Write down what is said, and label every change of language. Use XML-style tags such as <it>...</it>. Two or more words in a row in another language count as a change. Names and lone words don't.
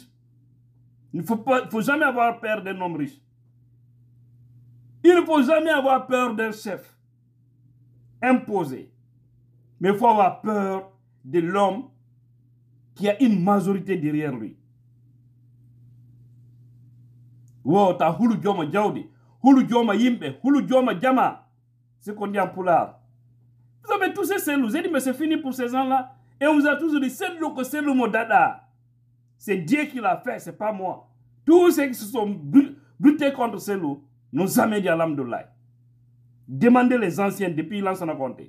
<fr>Il ne faut jamais avoir peur d'un homme riche. Il ne faut jamais avoir peur d'un chef imposé. Mais il faut avoir peur de l'homme qui a une majorité derrière lui.</fr> <ff>Wow, ta hulu joma jaudi, hulu joma yimbe, hulu joma jama.</ff> <fr>C'est ce qu'on dit en poulard. Vous avez tous ces cellules. Vous avez dit, mais c'est fini pour ces gens-là. Et on vous a tous dit, c'est le que c'est le mot dada. C'est Dieu qui l'a fait, c'est pas moi. Tous ceux qui se sont butés contre ces loups n'ont jamais dit Alhamdoulilah. Demandez les anciens depuis l'ancien raconté.</fr>